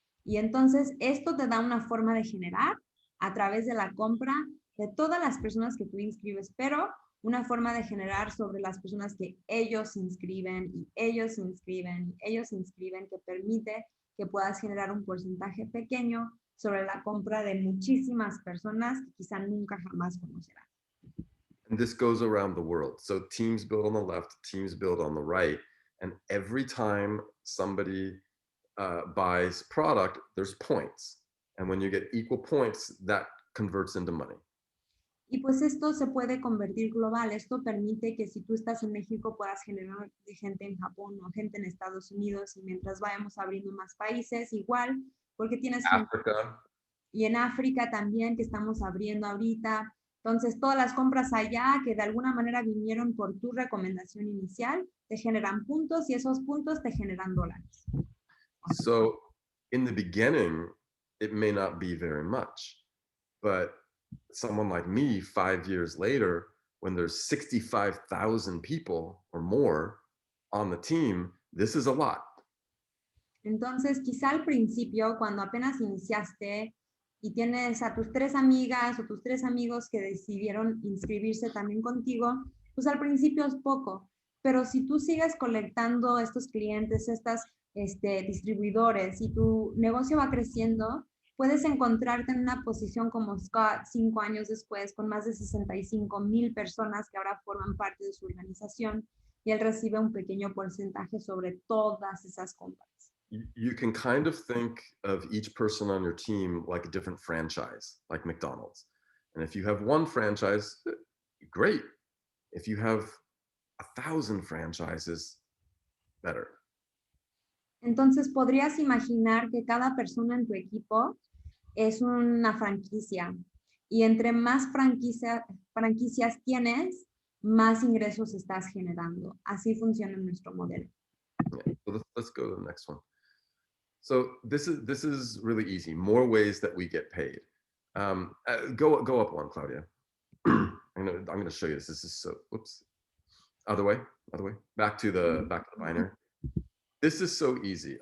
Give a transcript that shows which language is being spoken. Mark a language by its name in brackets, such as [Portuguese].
[Spanish] Y entonces esto te da una forma de generar a través de la compra de todas las personas que tú inscribes, pero una forma de generar sobre las personas que ellos inscriben y ellos inscriben y ellos inscriben, que permite que puedas generar un porcentaje pequeño sobre la compra de muchísimas personas que quizá nunca jamás conocerán. [English] And this goes around the world. So teams build on the left, teams build on the right. And every time somebody buys product, there's points. And when you get equal points, that converts into money. [Spanish] Y pues esto se puede convertir global. Esto permite que si tú estás en México puedas generar gente en Japón o gente en Estados Unidos, y mientras vayamos abriendo más países, igual, porque tienes [English] Africa. [Spanish] gente. Y en África también, que estamos abriendo ahorita. Entonces, todas las compras allá que de alguna manera vinieron por tu recomendación inicial, te generan puntos y esos puntos te generan dólares. [English] So in the beginning, it may not be very much, but someone like me 5 years later, when there's 65,000 people or more on the team, this is a lot. [Spanish] Entonces, quizá al principio, cuando apenas iniciaste y tienes a tus 3 amigas o tus 3 amigos que decidieron inscribirse también contigo, pues al principio es poco, pero si tú sigues colectando estos clientes, estas distribuidores, y tu negocio va creciendo, puedes encontrarte en una posición como Scott 5 años después, con más de 65,000 personas que ahora forman parte de su organización, y él recibe un pequeño porcentaje sobre todas esas compras. [English] You can kind of think of each person on your team like a different franchise, like McDonald's. And if you have one franchise, great. If you have 1,000 franchises, better. [Spanish] Entonces, podrías imaginar que cada persona en tu equipo es una franquicia, y entre más franquicias tienes, más ingresos estás generando. Así funciona nuestro modelo. [English] Yeah. So let's go to the next one. So this is really easy. More ways that we get paid. Go up one, Claudia. I'm gonna show you this. This is so. Whoops. Other way. Back to the binary. This is so easy.